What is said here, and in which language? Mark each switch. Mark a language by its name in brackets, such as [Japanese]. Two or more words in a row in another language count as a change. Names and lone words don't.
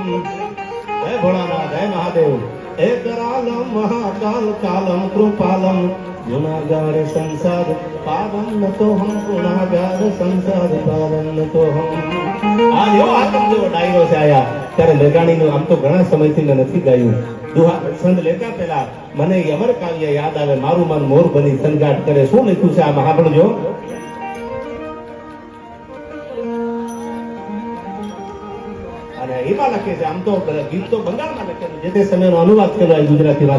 [Sanskrit] हे भोलानाथ, हे महादेव, हे करालम महाकाल कालम कृपालम, गुनागार संसार पारम न तो हम, गुनागार संसार पारम न तो हम. [Gujarati] આ એવો આતમ જેવો ડાયરો છે આયા. ત્યારે મેઘાણીનું આમ તો ઘણા સમયથી મેં નથી ગાયું. દુહા છંદ લેતા પહેલા મને અમર કાવ્ય યાદ આવે. મારું મન મોર બની સંગાટ કરે. શું લખ્યું છે આમાં સાંભળજો. અને એમાં લખે છે, આમ તો ગીત તો બંગાળમાં લખેલું, જે તે સમયનો અનુવાદ કર્યો ગુજરાતીમાં.